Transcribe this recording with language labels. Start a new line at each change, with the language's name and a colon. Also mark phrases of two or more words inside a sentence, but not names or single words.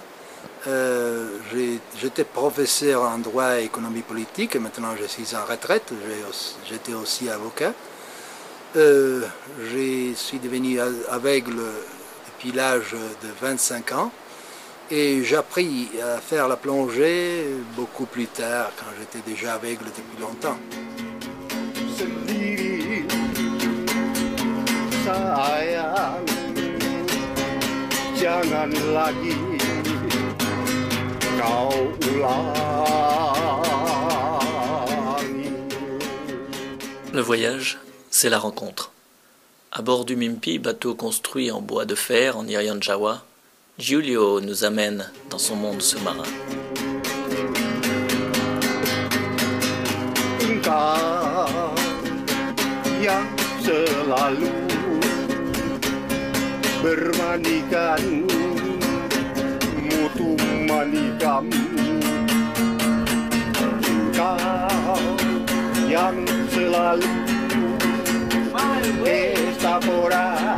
French: J'étais professeur en droit et économie politique et maintenant je suis en retraite. J'étais aussi avocat. Je suis devenu aveugle depuis l'âge de 25 ans et j'ai appris à faire la plongée beaucoup plus tard quand j'étais déjà aveugle depuis longtemps.
Indonesian: Jangan lagi kau ulangi.
French: Le voyage, c'est la rencontre. À bord du Mimpi, bateau construit en bois de fer en Irian Jaya, Giulio nous amène dans son monde sous-marin.
Indonesian: Engkau yang selalu bermanikan mutu manikam, engkau yang selalu estafora